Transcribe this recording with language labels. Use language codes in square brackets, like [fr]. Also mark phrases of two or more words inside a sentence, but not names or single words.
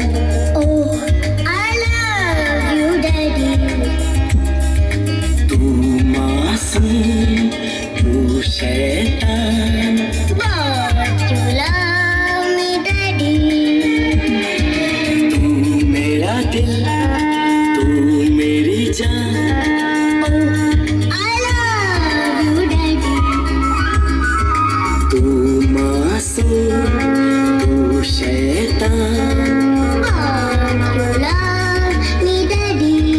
[en] Oh, I love you, Daddy. [hi] तू मासूम तू शैतान, [en] But you love me, Daddy. [hi] तू मेरा दिल तू मेरी जान, [en] I love you, Daddy. [hi] तू मासूम तू शैतान, [en] But you love me, Daddy.